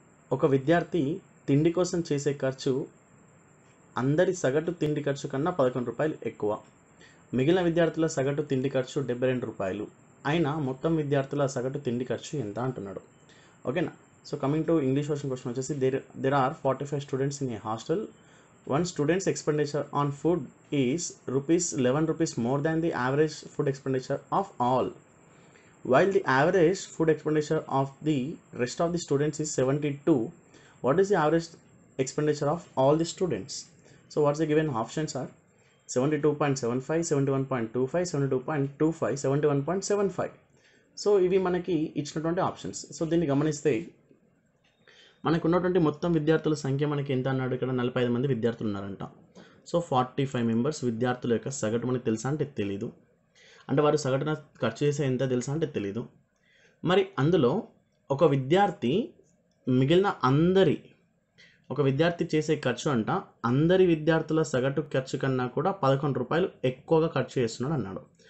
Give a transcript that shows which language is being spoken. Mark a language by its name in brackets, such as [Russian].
[Telugu] ఒక విద్యార్థి తిండి కోసం చేసే ఖర్చు అందరి సగటు తిండి ఖర్చు కన్నా 11 రూపాయలు ఎక్కువ. మిగిలిన విద్యార్థుల సగటు తిండి ఖర్చు 72 రూపాయలు అయినా మొత్తం విద్యార్థుల సగటు తిండి ఖర్చు ఎంత అంటున్నాడు. ఓకేనా. [English] So coming to English version question వచ్చేసి, there are 45 students in a hostel. One student's expenditure on food is ₹11 more than the average food expenditure of all, while the average food expenditure of the rest of the students is 72. What is the average expenditure of all the students? So what's the given options are 72.75, 71.25, 72.25, 71.75. [Telugu] So ఇవి మనకి ఇచ్చినటువంటి options. So దీన్ని గమనిస్తే మనకు ఉన్నటువంటి మొత్తం విద్యార్థుల సంఖ్య మనకి ఎంత అన్నాడు, ఇక్కడ 45 మంది విద్యార్థులు ఉన్నారంట. సో 45 మెంబర్స్ విద్యార్థుల యొక్క సగటు మనకి తెలుసా అంటే తెలీదు. అంటే వారు సగటున ఖర్చు చేసే ఎంత తెలుసా అంటే తెలీదు. మరి అందులో ఒక విద్యార్థి మిగిలిన ఒక విద్యార్థి చేసే ఖర్చు అంట అందరి విద్యార్థుల సగటు ఖర్చు కన్నా కూడా 11 రూపాయలు ఎక్కువగా ఖర్చు చేస్తున్నాడు అన్నాడు.